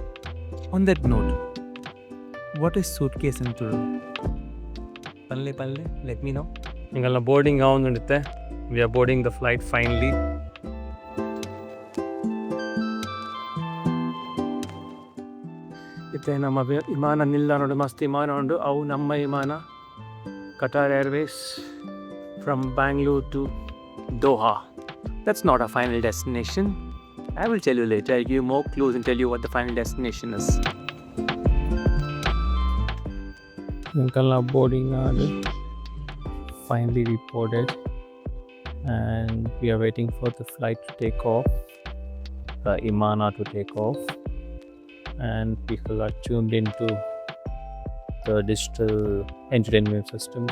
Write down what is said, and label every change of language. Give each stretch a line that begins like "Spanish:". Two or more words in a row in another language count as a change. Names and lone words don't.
English: On that note, what is suitcase in Tulu? Palle, let me know. Boarding we are boarding the flight finally.
Tulu: ಮತ್ತೆ ನಮ್ಮ ವಿಮಾನ ನಿಲ್ದಾಣ ಉಂಟು, ಮಸ್ತ್ ವಿಮಾನ ಉಂಟು. ಅವು ನಮ್ಮ ವಿಮಾನ
English: Qatar Airways from Bengaluru to Doha. That's not a final destination. I will tell you later. I'll give you more clues and tell you what the final destination is. Bengaluru boarding finally reported, and we are waiting for the flight to take off, the Imana to take off, and people are tuned into the digital entertainment systems.